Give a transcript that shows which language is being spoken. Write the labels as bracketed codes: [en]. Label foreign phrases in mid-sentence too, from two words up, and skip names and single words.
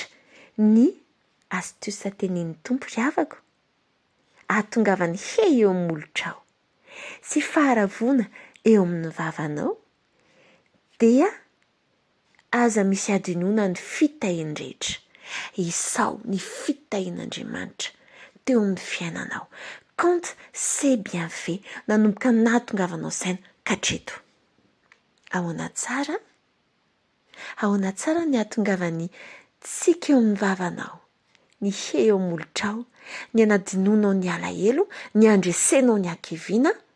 [mg] Ny astuce tenen'ny tompo ravako ahatongavany eo amin'ny molotrao sy faharavona eo amin'ny vavanao dia aza misy adinoana ny fitahindrehetra. Isao ny fitahin'Andriamanitra teo amin'ny fiainanao. [fr] Quand c'est bien fait, [mg] nanomboka nahatongavanao saina katreto. Ahoana tsara ny ahatongavany tsika eo amin'ny vavanao, ny eo amin'ny molotrao, ny anadinoanao ny alahelo, ny andresenao ny ankiviana.